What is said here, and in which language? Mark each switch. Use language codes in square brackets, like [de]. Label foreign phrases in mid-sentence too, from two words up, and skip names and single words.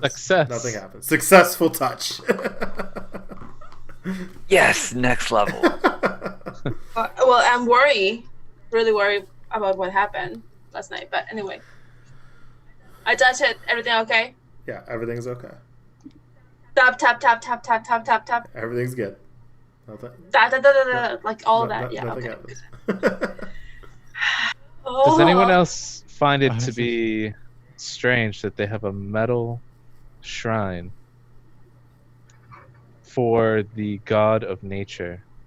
[en] Success. Nothing happens. Successful touch. Yes, next level. Well, I'm really worried about what happened last night. But anyway, I touched it. Everything okay? Yeah, everything's okay. Tap, tap, tap, tap, tap, tap, tap, tap. Everything's good. Nothing. Da, da, da, da, da, like all of that. Yeah. Nothing Okay. happens. Does anyone Oh. else find it to be strange that they have a metal shrine for the god of nature?